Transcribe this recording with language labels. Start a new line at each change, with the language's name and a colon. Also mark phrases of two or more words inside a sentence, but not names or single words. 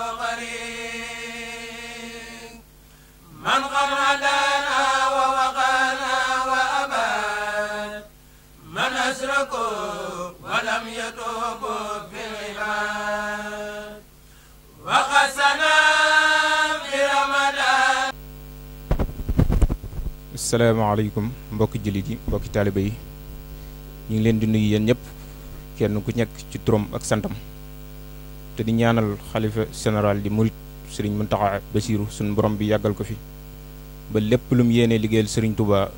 Arabic: قريب من قد هدانا ووقانا وأباد من أشركوا ولم يتوبوا في العباد وقسنا في رمضان.
Wolof: asalaamaaleykum mbokki jullit yi mbokki taaliba yi ñu ngi leen di nuyu yéen ñëpp kenn ku nekk ci turam ak santam te di ñaanal xalifa général di murit sëriñ Muntaxa Basiiru suñu borom bi yàggal ko fi ba lépp lu mu yéenee liggéeyal sëriñ Touba